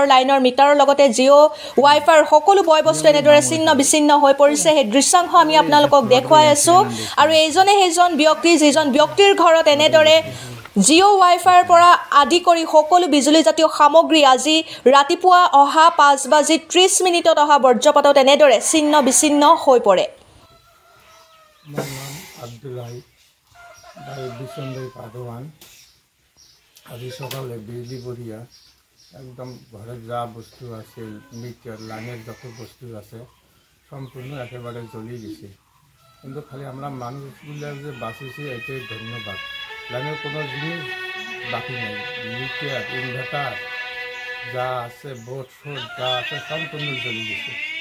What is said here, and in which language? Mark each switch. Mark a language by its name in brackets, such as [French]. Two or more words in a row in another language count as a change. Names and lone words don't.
[Assamese] লাইনৰ মিটাৰৰ লগতে জিঅ' ৱাইফাইৰ সকলো বয়বস্তু এনেদৰে ছিন্ন বিচ্ছিন্ন হৈ পৰিছে সেই দৃশ্যাংশ আমি আপোনালোকক দেখুৱাই আছোঁ আৰু এইজনে সেইজন ব্যক্তি যিজন ব্যক্তিৰ ঘৰত এনেদৰে জিঅ' ৱাইফাইৰ পৰা আদি কৰি সকলো বিজুলীজাতীয় সামগ্ৰী আজি ৰাতিপুৱা অহা 5:30 অহা বৰ্জ্যপাতত এনেদৰে ছিন্ন বিচ্ছিন্ন হৈ পৰে [Bangla] আব্দুল হাই বিষ্ণুদৈ পাদোয়ান আজি সকালে বিজলি পড়িয়া একদম ঘরের যা বস্তু আছে মিটার লাইনের যত বস্তু আছে সম্পূর্ণ একেবারে জ্বলি গেছে কিন্তু খালি আমরা মানুষগুলো যে বাঁচিছি এটাই ধন্যবাদ লাইনের কোনো জিনিস বাকি নেই মিটার ইনভার্টার যা আছে বোর্ড ফোর্ড যা আছে সম্পূর্ণ জ্বলি গেছে